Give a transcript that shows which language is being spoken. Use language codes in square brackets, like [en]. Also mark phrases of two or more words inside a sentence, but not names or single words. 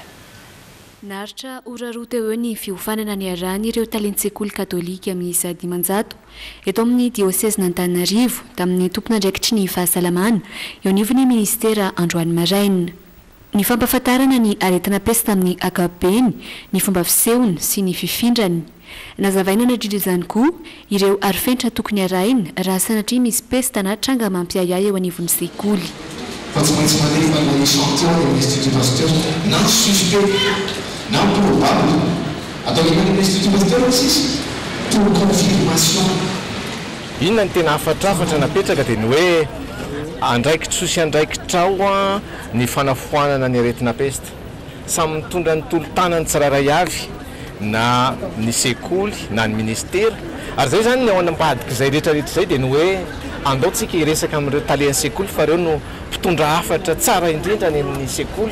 [mg] Naritra ora roa teo ny fiofanana ny arahany ireo talentsekoly katolika miisa 500 eto amin'ny dioseze n'Antananarivo tamin'ny tompona andraikitry ny fahasalamana eo anivon'ny ministera Androany Maraina. Ny fampahafantarana ny aretina pesta amin'ny akapeny, ny fomba fisehony sy ny fifindrany. Nazavaina nadrindra izany koa ireo arifentra tokony arahina raha sanatria misy pesta na tranga mampiayay eo anivon'ny sekoly. [fr] Non, probable. Attendez, l'Institut Pasteur aussi, pour confirmation. [mg] Inona ny tena afatrafatra napetraka dia ny hoe andraikitra sy andraikitra ao ny fanafoanana ny aretina pesta. Samy mitondra ny tolo-tanany tsirairay avy na ny sekoly na ny ministera. Ary zay zany ny ao anambadika izay rehetrarehetra izay dia ny hoe andaotsika iresaka amin'ireo talian'ny sekoly fa ireo no mpitondra hafatra tsara indrindra ny amin'ny sekoly.